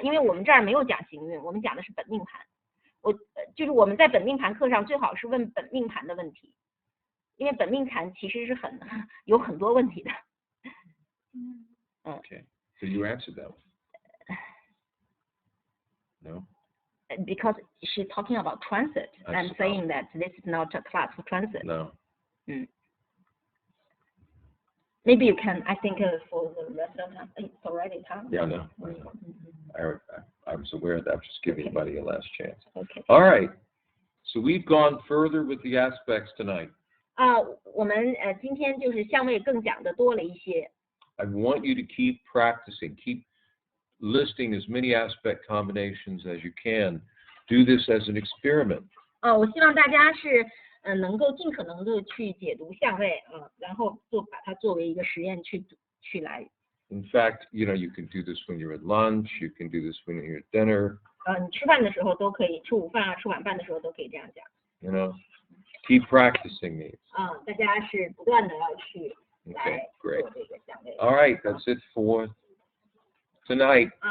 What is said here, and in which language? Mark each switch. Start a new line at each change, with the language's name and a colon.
Chinese: 因为我们这儿没有讲行运，我们讲的是本命盘。就是我们在本命盘课上最好是问本命盘的问题，因为本命盘其实是有很多问题的。
English: Okay, so you answered that one. No. Because she's talking about transit and saying that this is not a class for transit. No. Maybe you can, I think, for the rest of the time, it's already time. Yeah, no. I was aware of that. I'm just giving everybody a last chance. Okay. All right. So we've gone further with the aspects tonight.
Chinese: 我们今天就是相位更讲的多了一些。
English: I want you to keep practicing, keep listing as many aspect combinations as you can. Do this as an experiment.
Chinese: 我希望大家是能够尽可能的去解读相位然后把它作为一个实验去来。
English: In fact, you can do this when you're at lunch. You can do this when you're at dinner.
Chinese: 你吃饭的时候都可以，吃午饭吃晚饭的时候都可以这样讲。
English: Keep practicing these.
Chinese: 大家是不断的要去来做这个相位。
English: All right, that's it for tonight.